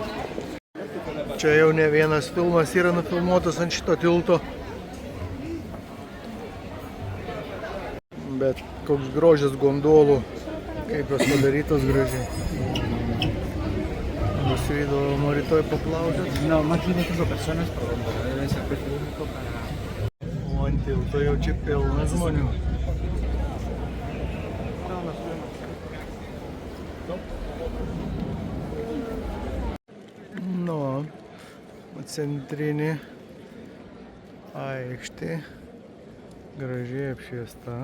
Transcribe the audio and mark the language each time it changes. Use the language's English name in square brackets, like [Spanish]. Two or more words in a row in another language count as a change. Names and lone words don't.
[Lithuanian] Čia jau ne vienas filmas yra nufilmuotas ant šito tilto. Bet koks grožis gondolų, kaip jos padarytos gražiai. Nusivydo, nori rytoj paplaukioti. [Spanish] No, más de 5 personas, pero debe ser precio único para... [Lithuanian] O ant tilto jau čia pilna žmonių. Nu, centrinė aikštė gražiai apšviesta.